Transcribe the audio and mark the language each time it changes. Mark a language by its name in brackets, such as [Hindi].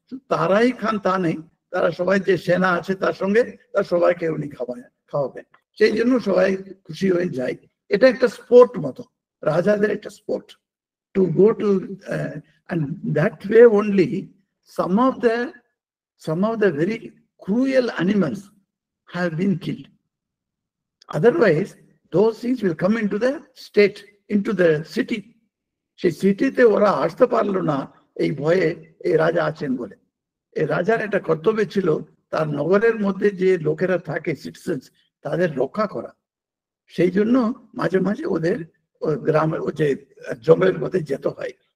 [Bangla] তারাই খান তা নেই, তারা সবাই যে সেনা আছে তার সঙ্গে তার সবাইকে উনি খাওয়াবেন, সেই জন্য সবাই খুশি হয়ে যায়। এটা একটা স্পোর্ট মতো, রাজাদের একটা [English] Sport to go to, and that way only some of the very cruel animals have been killed. Otherwise those things will come into the state, into the city. [Bangla] সেই সিটিতে ওরা আসতে পারলো না এই ভয়ে, এই রাজা আছেন বলে। এই রাজার একটা কর্তব্য ছিল তার নগরের মধ্যে যে লোকেরা থাকে, সিটিজেন্স, তাদের রক্ষা করা। সেই জন্য মাঝে মাঝে ওদের গ্রামের যে জঙ্গলের মধ্যে যেতে হয়।